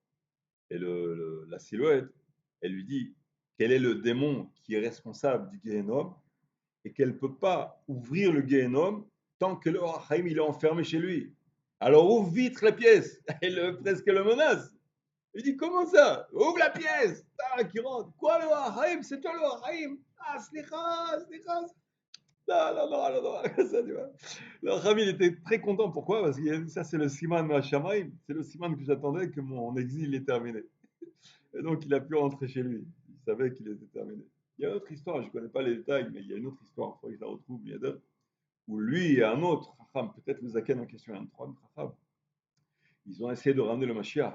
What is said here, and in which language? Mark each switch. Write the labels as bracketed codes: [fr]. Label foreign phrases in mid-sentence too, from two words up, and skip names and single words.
[fr] Et la silhouette, elle lui dit quel est le démon qui est responsable du Gehenom et qu'elle ne peut pas ouvrir le Gehenom tant que le Haïm il est enfermé chez lui. Alors ouvre vite la pièce. Elle presque le menace. Il dit comment ça? Ouvre la pièce. Ah, qui rentre. Quoi le Haïm? C'est toi le Haïm? [he] Ah, slicha, slicha. [fr] Non, non, non, non, non, ça, tu vois. Le Rami, il était très content. Pourquoi? Parce que ça, c'est le [he] siman Hashamaim. [fr] C'est le siman que j'attendais que mon exil est terminé. Et donc, il a pu rentrer chez lui. Il savait qu'il était terminé. Il y a une autre histoire, je ne connais pas les détails, mais il y a une autre histoire, il faudrait que je la retrouve, il y a d'autres, où lui et un autre, Chacham, peut-être le Zaken en question, un troisième Chacham, ils ont essayé de ramener le Mashiach.